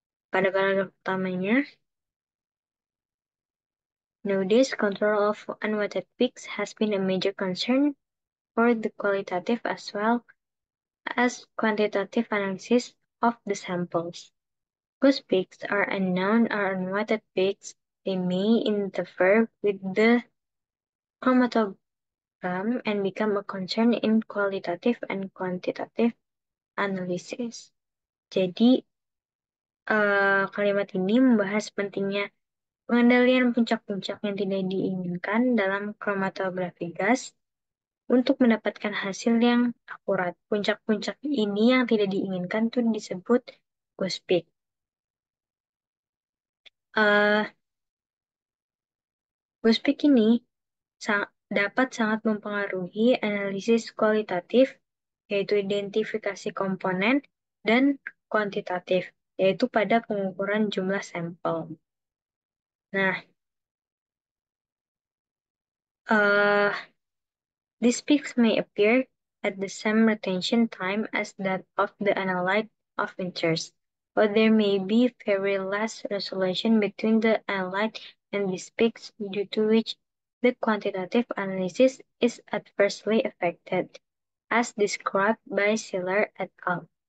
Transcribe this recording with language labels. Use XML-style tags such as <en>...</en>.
<id>Pada paragraf pertamanya,</id> <en>nowadays control of unwanted peaks has been a major concern for the qualitative as well as quantitative analysis of the samples. Whose peaks are unknown or unwanted peaks, they may interfere with the chromatogram and become a concern in qualitative and quantitative analysis.</en> <id>Jadi, kalimat ini membahas pentingnya pengendalian puncak-puncak yang tidak diinginkan dalam kromatografi gas untuk mendapatkan hasil yang akurat. Puncak-puncak ini yang tidak diinginkan itu disebut ghost peak. Eh, Ghost peak ini dapat sangat mempengaruhi analisis kualitatif, yaitu identifikasi komponen, dan kuantitatif, yaitu pada pengukuran jumlah sampel.</id> <en>Nah, uh, these peaks may appear at the same retention time as that of the analyte of interest, but there may be very less resolution between the analyte and these peaks, due to which the quantitative analysis is adversely affected, as described by Siller et al.</en>